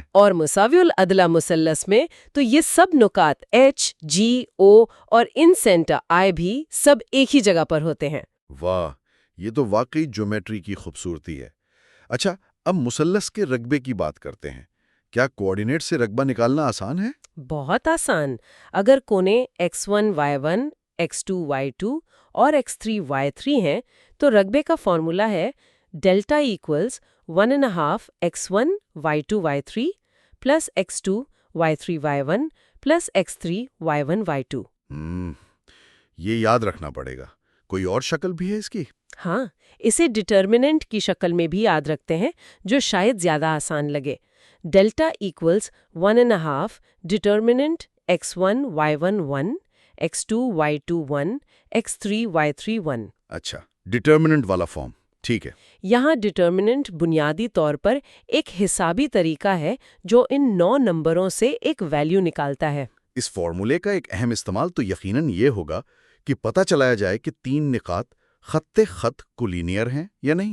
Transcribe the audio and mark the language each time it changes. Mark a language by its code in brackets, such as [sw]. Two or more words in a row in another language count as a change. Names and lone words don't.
[ur] اور مساوی الاضلاع مثلث میں تو یہ سب نقاط ایچ، جی، او اور ان سینٹر آئی بھی سب ایک ہی جگہ پر ہوتے ہیں۔ واہ، یہ تو واقعی جیومیٹری کی خوبصورتی ہے۔ اچھا، اب مثلث کے رقبے کی بات کرتے ہیں۔ کیا کوآرڈینیٹ سے رقبہ نکالنا آسان ہے؟ بہت آسان۔ اگر کونے x1 y1 x2 y2 اور x3 y3 ہیں تو رقبے کا فارمولا ہے [en] Delta equals 1.5 x1 y2 y3 plus x2 y3 y1 plus x3 y1 y2. [ur] یہ یاد رکھنا پڑے گا۔ کوئی اور شکل بھی ہے اس کی؟ ہاں، اسے ڈٹرمننٹ کی شکل میں بھی یاد رکھتے ہیں، جو شاید زیادہ آسان لگے۔ [en] Delta equals 1.5 determinant x1 y1 1 x2 y2 1 x3 y3 1. [ur] اچھا، ڈٹرمننٹ والا فارم، ٹھیک ہے۔ یہاں ڈٹرمننٹ بنیادی طور پر ایک حسابی طریقہ ہے جو ان 9 نمبروں سے ایک ویلیو نکالتا ہے۔ اس فارمولے کا ایک اہم استعمال تو یقیناً یہ ہوگا کہ پتہ چلایا جائے کہ 3 نقاط خط کولینئر ہیں یا نہیں۔